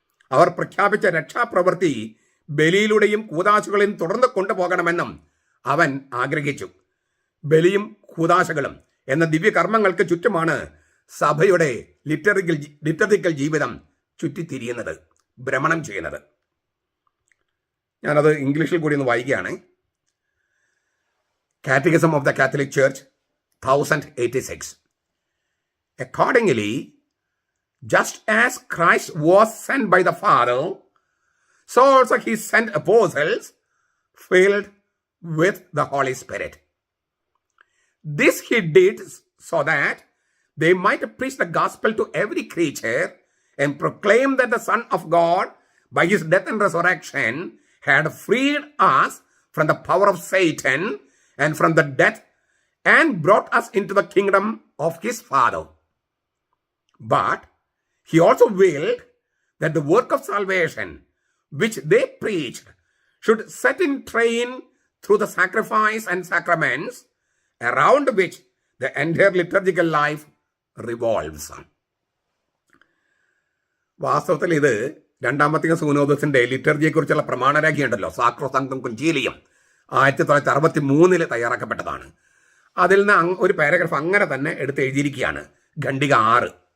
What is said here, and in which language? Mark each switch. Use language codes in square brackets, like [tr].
[ml] അവർ പ്രഖ്യാപിച്ച രക്ഷാപ്രവൃത്തി ബലിയിലൂടെയും കൂദാശകളെയും തുടർന്ന് കൊണ്ടുപോകണമെന്നും അവൻ ആഗ്രഹിച്ചു. ബലിയും കൂദാശകളും എന്ന ദിവ്യകർമ്മങ്ങൾക്ക് ചുറ്റുമാണ് സഭയുടെ ലിറ്റർജിക്കൽ ജീവിതം ചുറ്റിത്തിരിയുന്നത്, ഭ്രമണം ചെയ്യുന്നത്. ഞാനത് ഇംഗ്ലീഷിൽ കൂടി ഒന്ന് വായിക്കുകയാണ്. [en] Catechism of the Catholic Church 1086. Accordingly, just as Christ was sent by the Father, so also he sent apostles filled with the Holy Spirit. This he did so that they might preach the gospel to every creature and proclaim that the Son of God, by his death and resurrection, had freed us from the power of Satan and from the death and brought us into the kingdom of his Father. But he also willed that the work of salvation which they preached should set in train through the sacrifice and sacraments around which the entire liturgical life revolves. [ml] വാസ്തവത്തിൽ ഇത് രണ്ടാം Vatican സൂനോദസിന്റെ ലിറ്റർജിയെക്കുറിച്ചുള്ള പ്രമാണരേഖയുണ്ടല്ലോ, സാക്രോസാങ്ക്തും കൊഞ്ചീലിയം, 1963 തയ്യാറാക്കപ്പെട്ടതാണ്. അതിൽ നിന്ന് ഒരു paragraph അങ്ങനെ തന്നെ എടുത്ത് എഴുതിയിരിക്കുകയാണ്, ഖണ്ഡിക 6.